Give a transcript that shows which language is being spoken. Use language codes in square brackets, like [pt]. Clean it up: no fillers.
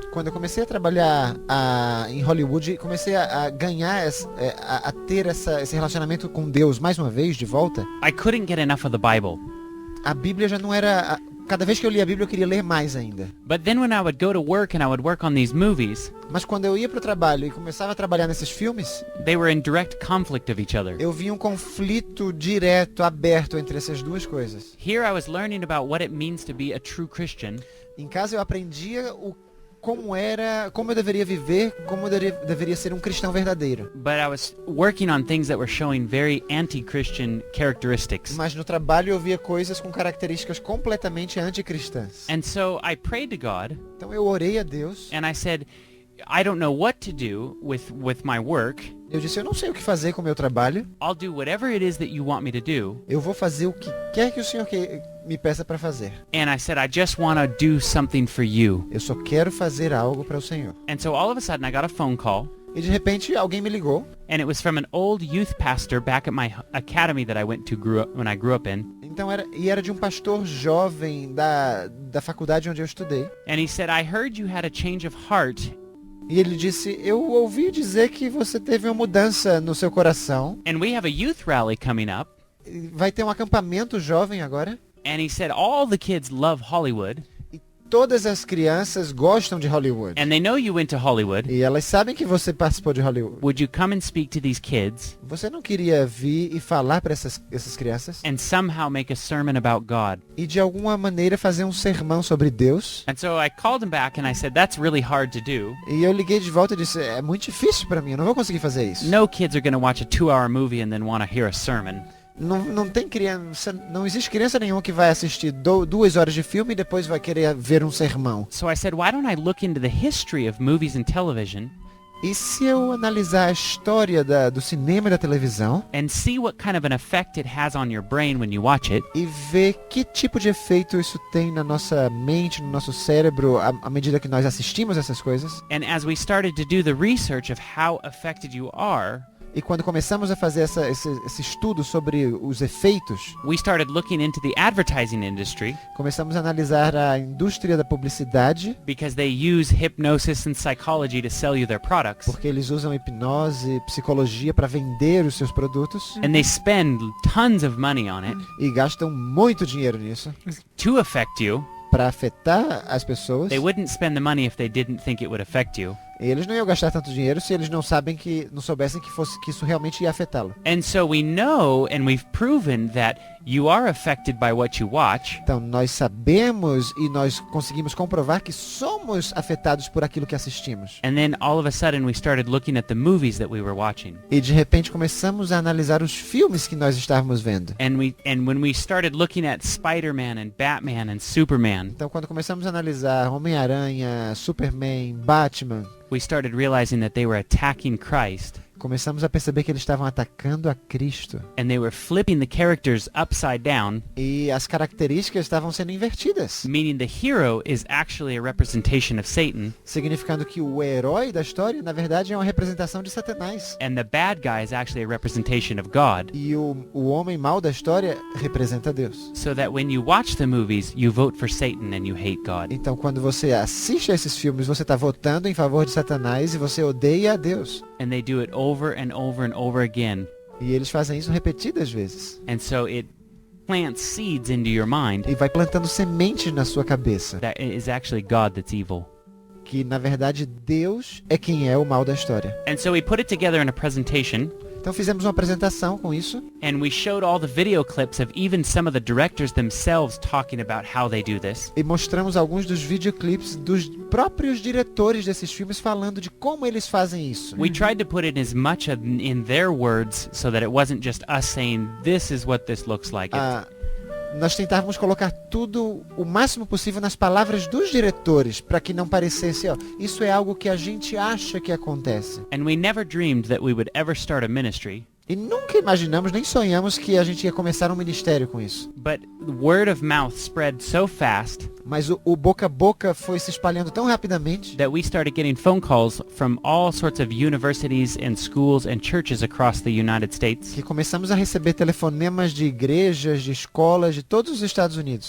[pt] Quando eu comecei a trabalhar em Hollywood, comecei a ganhar, a ter esse relacionamento com Deus mais uma vez, de volta, [en] I couldn't get enough of the Bible. [pt] a Bíblia já não era... Cada vez que eu lia a Bíblia, eu queria ler mais ainda. [en] But then when I would go to work and I would work on these movies, [pt] Mas quando eu ia pro trabalho e começava a trabalhar nesses filmes, [en] they were in direct conflict of each other. [pt] eu via um conflito direto, aberto entre essas duas coisas. [en] Here I was learning about what it means to be a true Christian, [pt] Em casa eu aprendia como eu deveria viver, como eu deveria ser um cristão verdadeiro. [en] but I was working on things that were showing very anti-Christian characteristics. [pt] Mas no trabalho eu via coisas com características completamente anticristãs. [en] And so I prayed to God [pt] Então eu orei a Deus. [en] and I said, I don't know what to do with my work. [pt] Eu disse, eu não sei o que fazer com o meu trabalho. [en] I'll do whatever it is that you want me to do. [pt] Eu vou fazer o que quer que o Senhor me peça para fazer. [en] And I said, I just want to do something for you. [pt] Eu só quero fazer algo para o Senhor. [en] And so all of a sudden I got a phone call, [pt] E de repente alguém me ligou. [en] and it was from an old youth pastor back at my academy that I went to when I grew up in. [pt] Então era de um pastor jovem da faculdade onde eu estudei. [en] And he said, I heard you had a change of heart, [pt] E ele disse, eu ouvi dizer que você teve uma mudança no seu coração. [en] and we have a youth rally coming up. [pt] Vai ter um acampamento jovem agora. [en] And he said, all the kids love Hollywood, [pt] E todas as crianças gostam de Hollywood. [en] and they know you went to Hollywood. [pt] E elas sabem que você participou de Hollywood. [en] Would you come and speak to these kids [pt] Você não queria vir e falar para essas crianças? [en] and somehow make a sermon about God? [pt] E de alguma maneira fazer um sermão sobre Deus? [en] And so I called him back and I said, that's really hard to do. [pt] E eu liguei de volta e disse, é muito difícil para mim, eu não vou conseguir fazer isso. [en] No kids are going to watch a 2-hour movie and then want to hear a sermon. [pt] Não tem criança, não existe criança nenhuma que vai assistir 2 horas de filme e depois vai querer ver um sermão. [en] So I said, why don't I look into the history of movies and television [pt] E se eu analisar a história do cinema e da televisão [en] and see what kind of an effect it has on your brain when you watch it, [pt] e ver que tipo de efeito isso tem na nossa mente, no nosso cérebro, à medida que nós assistimos essas coisas? [en] and as we started to do the research of how affected you are, [pt] E quando começamos a fazer esse estudo sobre os efeitos, [en] we started looking into the advertising industry [pt] começamos a analisar a indústria da publicidade, [en] because they use hypnosis and psychology to sell you their products. [pt] porque eles usam hipnose e psicologia para vender os seus produtos [en] And they spend tons of money on it [pt] e gastam muito dinheiro nisso [en] to affect you. [pt] para afetar as pessoas. [en] They wouldn't spend the money if they didn't think it would affect you. [pt] E eles não iam gastar tanto dinheiro se eles não soubessem que isso realmente ia afetá-lo. [en] And so we know and we've proven that You are affected by what you watch, [pt] Então nós sabemos e nós conseguimos comprovar que somos afetados por aquilo que assistimos. [en] and then all of a sudden we started looking at the movies that we were watching. [pt] E de repente começamos a analisar os filmes que nós estávamos vendo. [en] And when we started looking at Spider-Man and Batman and Superman, [pt] Então quando começamos a analisar Homem-Aranha, Superman, Batman, [en] we started realizing that they were attacking Christ, [pt] começamos a perceber que eles estavam atacando a Cristo. [en] and they were flipping the characters upside down, [pt] E as características estavam sendo invertidas. [en] meaning the hero is actually a representation of Satan, [pt] Significando que o herói da história, na verdade, é uma representação de Satanás. [en] and the bad guy is actually a representation of God. [pt] E o homem mau da história representa Deus. [en] So that when you watch the movies, you vote for Satan and you hate God. [pt] Então quando você assiste a esses filmes, você está votando em favor de Satanás e você odeia a Deus. [en] And they do it over and over and over again. [pt] E eles fazem isso repetidas vezes. [en] And so it plants seeds into your mind [pt] E vai plantando sementes na sua cabeça. [en] that it is actually God that's evil. [pt] Que na verdade Deus é quem é o mal da história. [en] And so we put it together in a presentation, [pt] Então fizemos uma apresentação com isso. [en] and we showed all the video clips of even some of the directors themselves talking about how they do this. [pt] E mostramos alguns dos videoclipes dos próprios diretores desses filmes falando de como eles fazem isso. [en] We tried to put it as much in their words so that it wasn't just us saying, this is what this looks like. [pt] Nós tentávamos colocar tudo o máximo possível nas palavras dos diretores, para que não parecesse, ó, isso é algo que a gente acha que acontece. [en] And we never dreamed that we would ever start a ministry, [pt] E nunca imaginamos, nem sonhamos que a gente ia começar um ministério com isso. [en] but word of mouth spread so fast [pt] Mas o boca a boca foi se espalhando tão rapidamente [en] that we started getting phone calls from all sorts of universities and schools and churches across the United States [pt] que começamos a receber telefonemas de igrejas, de escolas de todos os Estados Unidos